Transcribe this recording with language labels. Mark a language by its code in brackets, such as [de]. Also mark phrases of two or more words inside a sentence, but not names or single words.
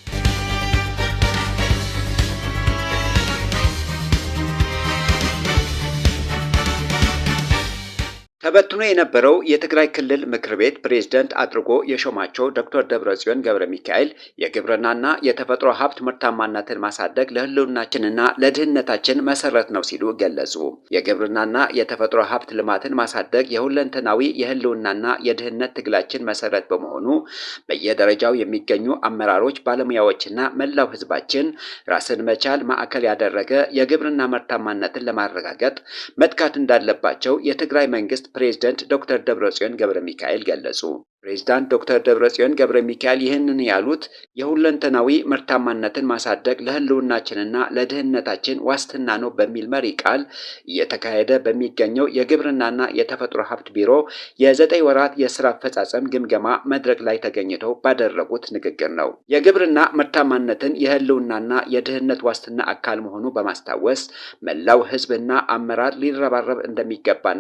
[am] ተበትኖ የነበረው የትግራይ ክልል ምክር ቤት ፕሬዝዳንት አድርጎ የሾማቸው ዶክተር ደብረጽዮን ገብረሚካኤል የግብርናና የተፈጥሮ ሀብት ምርታማነትን ማሳደግ ለህልውናችንና ለድህነታችን መሰረት ነው ሲሉ ገለጹ። የግብርናና የተፈጥሮ ሀብት ልማትን ማሳደግ የሁለንተናዊ የህልውናና የድህነት ትግላችን መሰረት በመሆኑ በየደረጃው የሚገኙ አመራሮች፣ ባለሙያዎችና መላው ህዝባችን ራስን መቻል ማዕከል ያደረገ የግብርና ምርታማነትን ለማረጋገጥ መትጋት እንዳለባቸው የትግራይ መንግስት ፕሬዝዳንት ዶክተር ደብረጽዮን ገብረሚካኤል ገለጹ። ፕሬዝዳንት ዶክተር ደብረጽዮን ገብረሚካኤል ይህንን ያሉት የሁለንተናዊ ምርታማነትን ማሳደግ ለህልውናችንና ለድህነታችን ዋስትና ነው በሚል መሪ ቃል እየተካሄደ በሚገኘው የግብርናና የተፈጥሮ ሀብት ቢሮ የ9 ወራት የስራ አፈጻጸም ግምገማ መድረክ ላይ ተገኝተው ባደረጉት ንግግር ነው። የግብርና ምርታማነትን የህልውናና የድህነት ዋስትና አካል መሆኑ በማስታወስ መላው ህዝብና አመራር ሊረባረብ እንደሚገባና